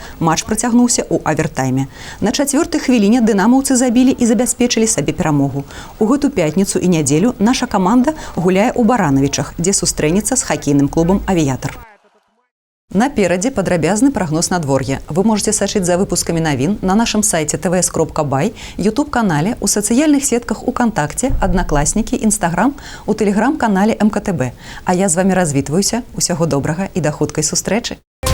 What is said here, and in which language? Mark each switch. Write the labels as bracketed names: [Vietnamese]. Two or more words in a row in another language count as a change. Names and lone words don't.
[Belarusian] Матч працягнуўся ў авертайме. На 4-й хвіліне дынамаўцы забілі і забяспечылі сабе перамогу. У гэту пятніцу і нядзелю наша каманда гуляе ў Баранавічах, дзе сустрэнецца з хакейным клубам «Авіятар». Наперадзе падрабязны прагноз надвор'я. Вы можете сачыць за выпускамі навін на нашым сайце tvs.by, YouTube-канале, у сацыяльных сетках УКонтакце, Аднакласнікі, Інстаграм, у тэлеграм-канале МКТБ. А я з вамі развітваюся. Усяго добрага і да хуткай сустрэчы.